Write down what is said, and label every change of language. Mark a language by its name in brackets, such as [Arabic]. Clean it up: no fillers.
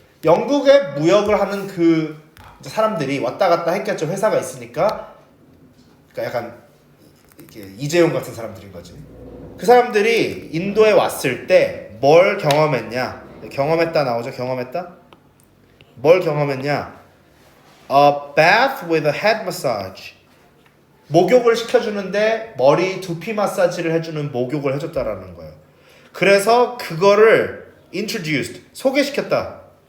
[Korean] 영국의 무역을 하는 그 사람들이 왔다 갔다 했겠죠. 회사가 있으니까. 그러니까 약간 이게 이재용 같은 사람들인 거지. 그 사람들이 인도에 왔을 때 뭘 경험했냐? 경험했다 나오죠. 경험했다? 뭘 경험했냐? [English] A bath with a head massage. [Korean] 목욕을 시켜주는데 머리 두피 마사지를 해주는 목욕을 해줬다라는 거예요. 그래서 그거를 introduced, 소개시켰다.